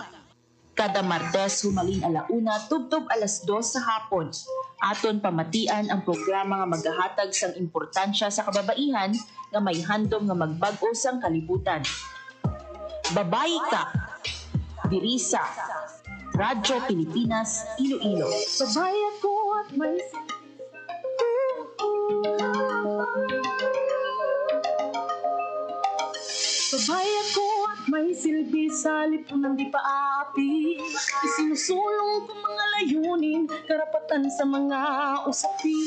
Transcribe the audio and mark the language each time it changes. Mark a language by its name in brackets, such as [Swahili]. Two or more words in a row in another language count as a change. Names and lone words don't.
[Hiligaynon] Kada Martes humalin 1:00 tubtob 2:00 sa hapon. Aton pamatian ang programa nga maghahatag sang importansya sa kababaihan nga may handom nga magbag-o sang kalibutan. Babayi Ka. Diri sa Radyo Pilipinas, Iloilo. [Filipino] Sabay ako at may Sabay ako at may silbi sa lipunan di paapi. Isinusulong ko mga layunin, karapatan sa mga usapin.